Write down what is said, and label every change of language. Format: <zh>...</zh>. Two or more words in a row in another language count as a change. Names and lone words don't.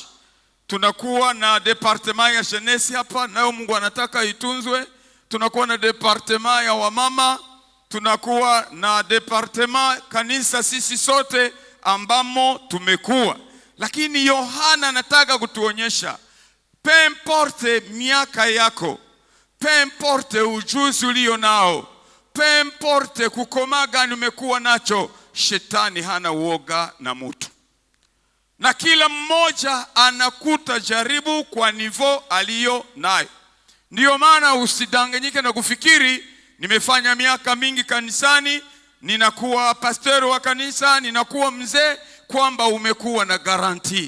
<sw>Tunakuwa na departement ya jeunesse hapa, nayo Mungu anataka itunzwe. Tunakuwa na departement ya wamama, tunakuwa na departement kanisa sisi sote ambamo tumekuwa. Lakini Yohana anataka kutuonyesha,</sw> <fr>peu importe</fr> <sw>miaka yako,</sw> <fr>peu importe</fr> <sw>ujuzi ulio nao,</sw> <fr>peu importe</fr> <sw>kukomaa gani umekuwa nacho, shetani hana uoga na mtu. Na kila mmoja anakuta jaribu kwa nivo aliyo nayo. Ndiyo maana usidanganyike na kufikiri nimefanya miaka mingi kanisani, ninakuwa pastor wa kanisa, ninakuwa mzee, kwamba umekuwa na garanti.</sw>